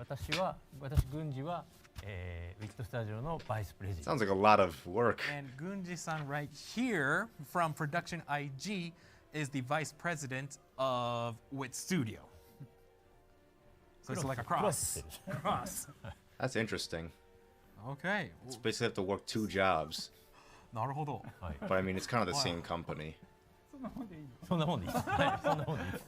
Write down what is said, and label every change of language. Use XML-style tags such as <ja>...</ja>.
<ja>私郡司は、ウィットスタジオのバイスプレジデント。</ja> <en>Sounds like a lot of work. And Gunji-san right here from Production IG is the vice president of Wit Studio. So it's like a cross. Cross. That's interesting. Okay. It's basically have to work two jobs.</en> <ja>なるほど。</ja> <en>But I mean, it's kind of the same company.</en> <ja>そんなもんでいいです。はい、そんなもんでいいです。</ja>